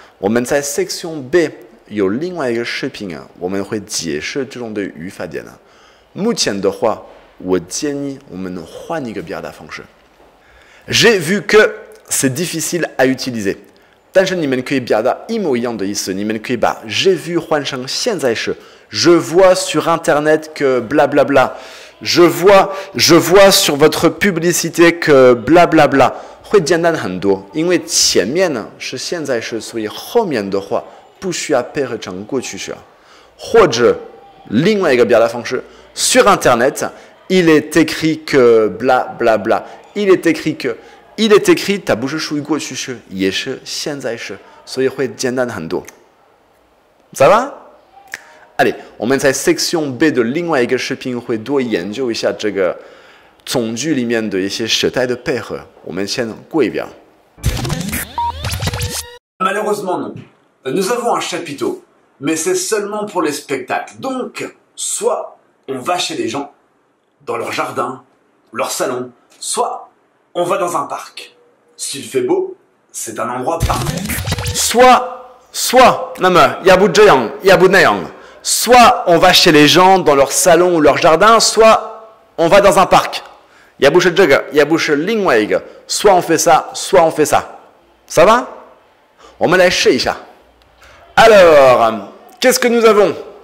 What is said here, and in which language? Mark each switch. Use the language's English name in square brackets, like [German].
[Chinese] 我们在 section B 有另外一个视频啊，我们会解释这种的语法点呢。目前的话，我建议我们换一个表达方式。 [French] J'ai vu que c'est difficile à utiliser， [Chinese] 但是你们可以表达一模一样的意思，你们可以把 j'ai vu 换成现在式。 [French] Je vois sur Internet que blablabla。 Je vois sur votre publicité que blablabla [Chinese] 会简单很多，因为前面呢是现在式，所以后面的话不需要配合成过去式。或者另外一个表达方式 ， [French] sur Internet il est écrit que blablabla， [Chinese] il est écrit 它不是属于过去式，也是现在式，所以会简单很多。 [French] Ça va？ [Chinese] allez， 我们在 section B 的另外一个视频会多研究一下这个从句里面的一些时态的配合。我们先过一遍。 [French] Malheureusement non. Nous avons un chapiteau, mais c'est seulement pour les spectacles. Donc, soit on va chez les gens, dans leur jardin, leur salon, soit on va dans un parc. S'il fait beau, c'est un endroit parfait. [Chinese] Soit， 那么要不这样，要不那样。 [French] Soit on va chez les gens dans leur salon ou leur jardin, soit on va dans un parc. [Chinese] 也不是这个，也不是另外一个。 [French] Soit on fait ça, soit on fait ça. Ça va？ [Chinese] 我们来试一下。 [French] Alors, qu'est-ce que nous avons?